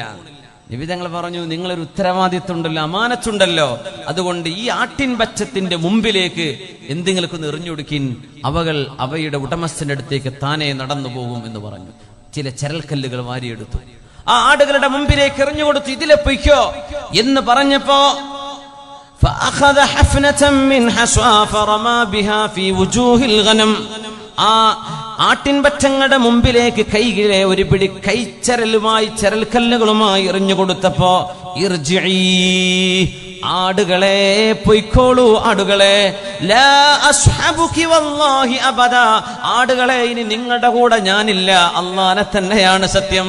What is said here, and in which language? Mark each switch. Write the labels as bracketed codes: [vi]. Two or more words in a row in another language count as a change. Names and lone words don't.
[ml] നബി തങ്ങൾ പറഞ്ഞു, നിങ്ങളൊരു ഉത്തരവാദിത്വം ഉണ്ടല്ലോ, അമാനത്തുണ്ടല്ലോ, അതുകൊണ്ട് ഈ ആട്ടിൻപറ്റത്തിന്റെ മുമ്പിലേക്ക് എന്തെങ്കിലും എറിഞ്ഞൊടുക്കിൻ, അവയുടെ ഉടമസ്ഥന്റെ അടുത്തേക്ക് താനേ നടന്നു പോകും എന്ന് പറഞ്ഞു. ചില ചരൽക്കല്ലുകൾ വാരിയെടുത്തു, ആ ആടുകളുടെ മുമ്പിലേക്ക് എറിഞ്ഞുകൊടുത്തു, ഇതിലെ പൊയ്ക്കോ എന്ന് പറഞ്ഞപ്പോ [ar] فأخذ حفنة من حصى فرمى بها في وجوه الغنم. [ml] ആ ആട്ടിൻപറ്റങ്ങളുടെ മുമ്പിലേക്ക് കൈകിലെ ഒരു പിടി കൈച്ചരലുമായി, ചരൽക്കല്ലുകളുമായി എറിഞ്ഞു കൊടുത്തപ്പോ, ഇർജിഇ, ആടുകളെ പൊയ്ക്കോളൂ, ആടുകളെ, [ar] لا أصحبك والله أبدا, [ml] ആടുകളെ, ഇനി നിങ്ങളുടെ കൂടെ ഞാനില്ല, അല്ലാഹനെ തന്നെയാണ് സത്യം.